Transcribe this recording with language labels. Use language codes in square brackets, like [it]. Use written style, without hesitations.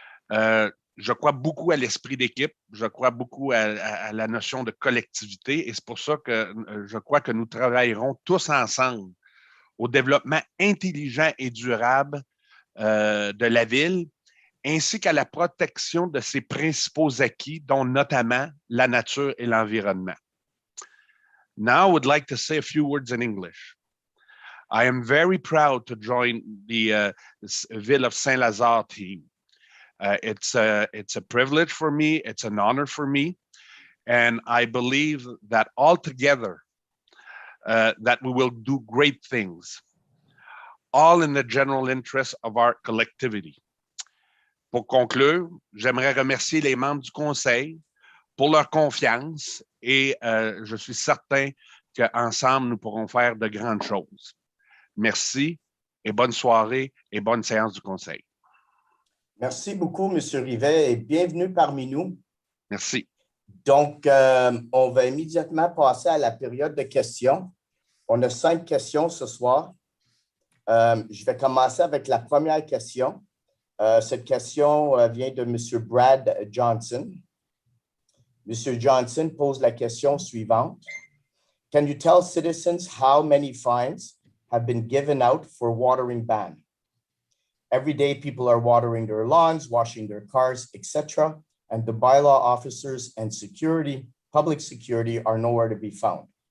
[fr] Je crois beaucoup à l'esprit d'équipe, je crois beaucoup à la notion de collectivité et c'est pour ça que je crois que nous travaillerons tous ensemble au développement intelligent et durable de la ville, ainsi qu'à la protection de ses principaux acquis, dont notamment la nature et l'environnement. [en] Now, I would like to say a few words in English. I am very proud to join the Ville of Saint-Lazare team. It's a privilege for me, it's an honor for me, and I believe that all together that we will do great things, all in the general interest of our collectivity. [fr] Pour conclure, j'aimerais remercier les membres du conseil pour leur confiance et je suis certain qu'ensemble, nous pourrons faire de grandes choses. Merci et bonne soirée et bonne séance du conseil. Merci beaucoup, M. Rivet, et bienvenue parmi nous. Merci. Donc, on va immédiatement passer à la période de questions. On a 5 questions ce soir. Je vais commencer avec la première question. Cette question vient de M. Brad Johnson. M. Johnson pose la question suivante. [en] Can you tell citizens how many fines have been given out for watering ban? Every day, people are watering their lawns, washing their cars, etc., and the bylaw officers and public security are nowhere to be found.